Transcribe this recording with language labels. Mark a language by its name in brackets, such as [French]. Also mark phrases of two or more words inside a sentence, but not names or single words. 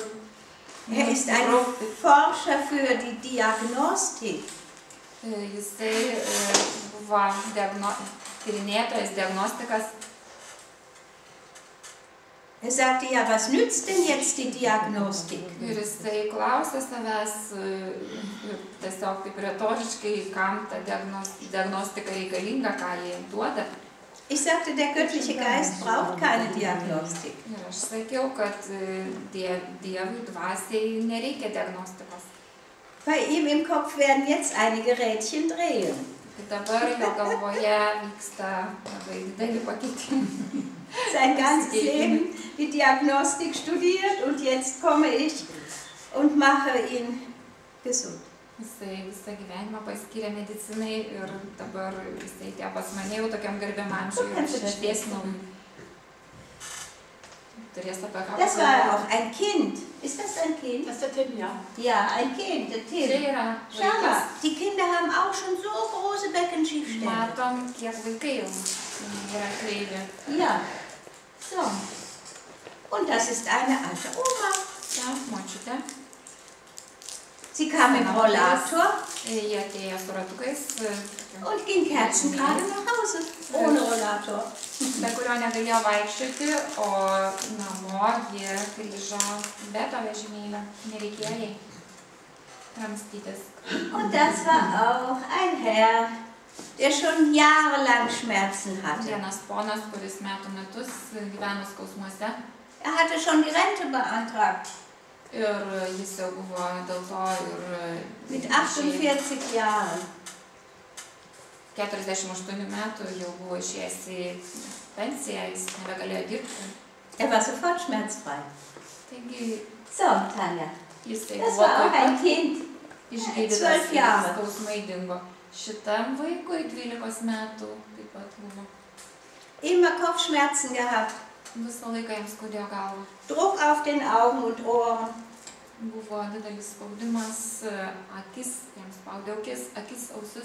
[German] Ist ein Forscher für die Diagnostik. [Lithuanian] Jisai buvo tyrinėtojas, diagnostikas. [German] Sagte, ja, was nützt denn jetzt die Diagnostik? [Lithuanian] Ir jisai klausė savęs, tiesiog taip retoriškai, kam ta diagnostika reikalinga, ką jie duoda. [German] Ich sagte, der göttliche Geist braucht keine Diagnostik. [Lithuanian] Ir aš sakiau, kad Dievui dvasiai nereikia diagnostikos. [German] Bei ihm im Kopf werden jetzt einige Rädchen drehen. [Lithuanian] Dabar jo galvoje vyksta labai dideli pakeitimai. [German] Sein ganzes Leben die Diagnostik studiert und jetzt komme ich und mache ihn gesund. [Lithuanian] Jisai visą gyvenimą paskyrė medicinai ir dabar jisai tie pas mane jau tokiam garbiam amžiui ir aš ištiesinau. Turės apie ką. [German] Das war auch ein Kind. Ist das ein Kind? Das ist der Tim, ja. Ja, ein Kind, der Tim. [Lithuanian] Čia yra [German] Schau mal, [Lithuanian] vaikas. [German] die Kinder haben auch schon so große Beckenschiefstände. [Lithuanian] Matom, kiek vaikai jau yra kreivė. [German] Ja, so. Und das ist eine alte Oma. [Lithuanian] Ja, močiutė. [German] Sie kam im Rollator [Lithuanian] Jie atėjo su ratukais, [German] und ging kerzengerade nach Hause, ohne Rollator. [Lithuanian] be kurio negalėjo vaikščioti, o namo jie grįžo be to vežimėlio. Nereikėjo jai ramstytis. [German] Und das war auch ein Herr, der schon jahrelang Schmerzen hatte. [Lithuanian] Vienas ponas, kuris metus gyveno skausmuose. [German] Er hatte schon die Rente beantragt. [Lithuanian] Ir jis jau buvo dėl to ir [German] Mit 48 Jahren. [Lithuanian] 48 metų jau buvo išėjęs į pensiją, jis nebegalėjo dirbti. [German] Er war sofort schmerzfrei. [Lithuanian] Taigi [German] So, Tanja, [Lithuanian] jisai [German] das [Lithuanian] buvo [German] war auch [Lithuanian] taip [German] ein [Lithuanian] pat [German] Kind. [Lithuanian] išgydytas [German] 12 [Lithuanian] ir [German] Jahre. [Lithuanian] skausmai dingo. Šitam vaikui 12 metų taip pat buvo. [German] Immer Kopfschmerzen gehabt. [Lithuanian] Visą laiką jiems skaudėjo galvą. [German] Druck auf den Augen und Ohren. [Lithuanian] Buvo didelis spaudimas, akis, jiems spaudė akis, ausis.